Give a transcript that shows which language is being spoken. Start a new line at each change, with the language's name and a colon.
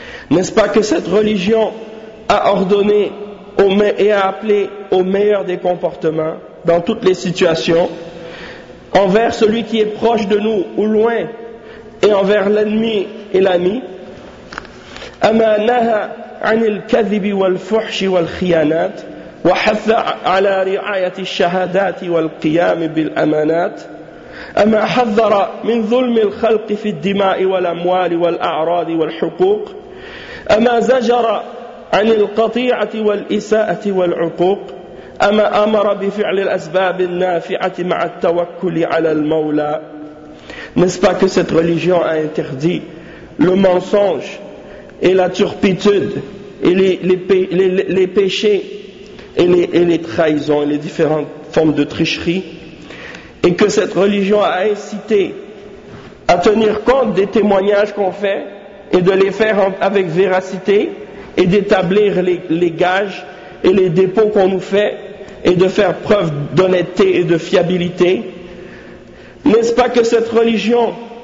French: N'est-ce pas que cette religion a ordonné et a appelé au meilleur des comportements dans toutes les situations, envers celui qui est proche de nous ou loin, et envers l'ennemi et l'ami?
Arabic: أَمَا نَهَا عَنِ الْكَذِبِ وَالْفُحْشِ وَالْخِيَانَاتِ وحث على رعاية الشهادات والقيام بالأمانات أما حذر من ظلم الخلق في الدماء والأموال والأعراض والحقوق أما زجر عن القطيعة والإساءة والعقوق أما أمر بفعل الأسباب النافعة مع التوكل على المولى.
French: N'est-ce pas que cette religion a interdit le mensonge et la turpitude et les péchés et les trahisons et les différentes formes de tricherie, et que cette religion a incité à tenir compte des témoignages qu'on fait et de les faire avec véracité et d'établir les gages et les dépôts qu'on nous fait et de faire preuve d'honnêteté et de fiabilité? N'est-ce pas que cette religion